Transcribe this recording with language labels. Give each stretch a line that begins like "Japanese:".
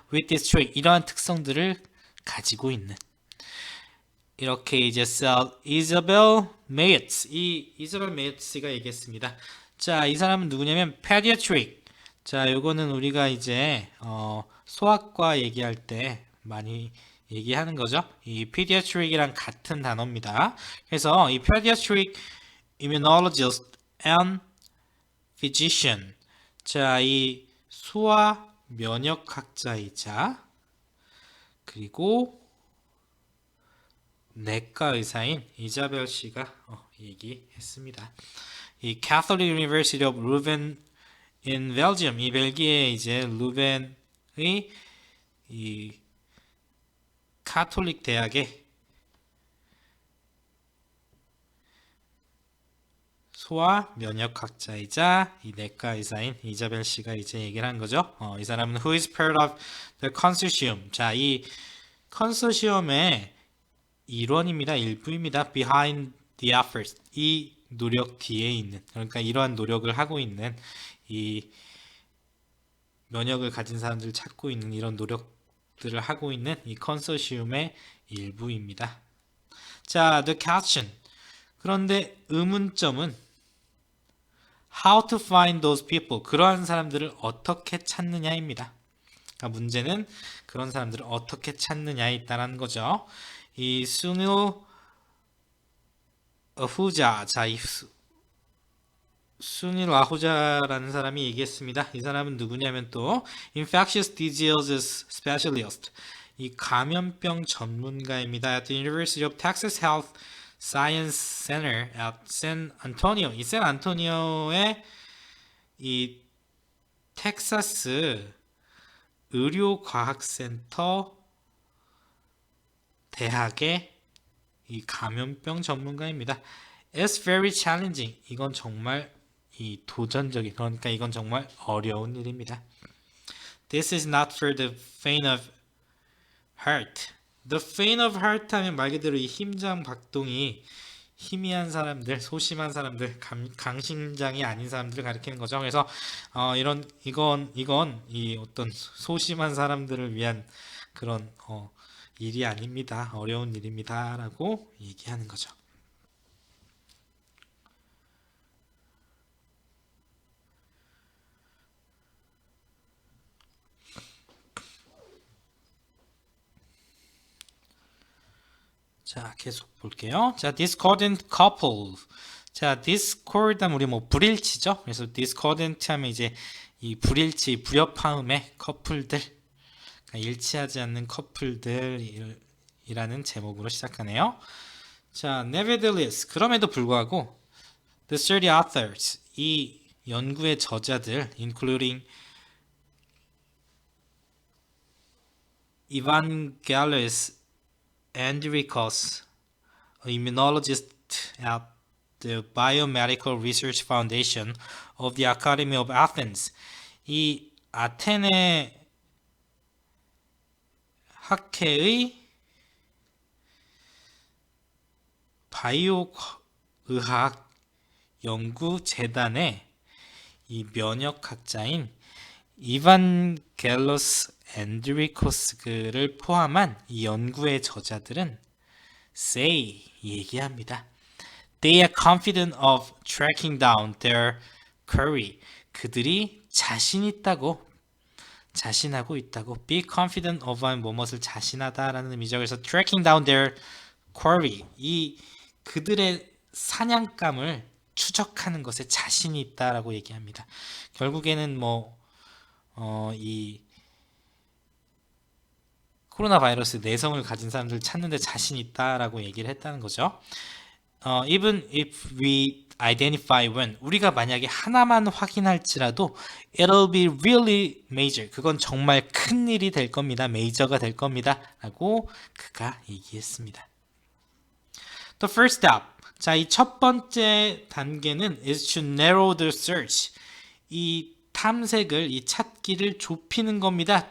English: with this trait,
Korean: 이러한 특성들을 가지고 있는. 이렇게 이제 이자벨 메이츠, 이 이자벨 메이츠가 얘기했습니다. 자, 이 사람은 누구냐면 pediatric. 자, 요거는 우리가 이제 소아과 얘기할 때 많이 얘기하는 거죠. 이 pediatric이랑 같은 단어입니다. 그래서 이
English: pediatric immunologist and physician.
Korean: 자, 이 소아 면역학자이자 그리고 내과 의사인 이자벨 씨가 얘기했습니다. 이 Catholic University of Leuven in Belgium, 이 벨기에 이제 루벤의 이 카톨릭 대학의 소아 면역학자이자 이 내과 의사인 이자벨 씨가 이제 얘기를 한 거죠. 이 사람은
English: who is part of the consortium.
Korean: 자, 이 컨소시엄의 일원입니다. 일부입니다.
English: behind the efforts.
Korean: 이 노력 뒤에 있는, 그러니까 이러한 노력을 하고 있는, 이 면역을 가진 사람들을 찾고 있는 이런 노력들을 하고 있는 이 컨소시엄의 일부입니다.
English: 자, the question.
Korean: 그런데 의문점은
English: how to find those people.
Korean: 그러한 사람들을 어떻게 찾느냐입니다. 그러니까 문제는 그런 사람들을 어떻게 찾느냐에 있다는 거죠. 이 수닐 아후자, 자, 이 수닐 아후자라는 사람이 얘기했습니다. 이 사람은 누구냐면 또
English: infectious diseases specialist,
Korean: 이 감염병 전문가입니다.
English: at the University of Texas Health Science Center at San Antonio.
Korean: 이 샌안토니오의 이 텍사스 의료과학센터 대학의 이 감염병 전문가입니다.
English: It's very challenging.
Korean: 이건 정말 이 도전적인, 그러니까 이건 정말 어려운 일입니다.
English: This is not for the faint of heart. The faint of heart
Korean: 하면 말 그대로 이 심장 박동이 희미한 사람들, 소심한 사람들, 강심장이 아닌 사람들을 가리키는 거죠. 그래서 이건 이 어떤 소심한 사람들을 위한 그런 일이 아닙니다. 어려운 일입니다라고 얘기하는 거죠. 자, 계속 볼게요. 자, discordant couple. 자, discord 하면 우리 뭐 불일치죠. 그래서 discordant 하면 이제 이 불일치, 불협화음의 커플들, 그러니까 일치하지 않는 커플들이라는 제목으로 시작하네요.
English: 자, nevertheless,
Korean: 그럼에도 불구하고
English: the study authors,
Korean: 이 연구의 저자들,
English: including Evangelos Andrikos, immunologist at the Biomedical Research Foundation of the Academy of Athens.
Korean: 이 아테네 학회의 바이오 의학 연구 재단의 이 면역학자인 이반겔로스 앤드리코스를 포함한 이 연구의 저자들은 say 얘기합니다.
English: They are confident of tracking down their query.
Korean: 그들이 자신하고 있다고. be confident of 무엇을 자신하다라는 의미죠.
English: 그래서 tracking down their query.
Korean: 이 그들의 사냥감을 추적하는 것에 자신이 있다라고 얘기합니다. 결국에는 이 코로나 바이러스 내성을 가진 사람들 찾는데 자신 있다라고 얘기를 했다는 거죠.
English: Even if we identify when,
Korean: 우리가 만약에 하나만 확인할지라도
English: it'll be really major.
Korean: 그건 정말 큰 일이 될 겁니다. 메이저가 될 겁니다. 라고 그가 얘기했습니다.
English: The first step.
Korean: 자, 이 첫 번째 단계는
English: is to narrow the search.
Korean: 이 탐색을, 이 찾기를 좁히는 겁니다.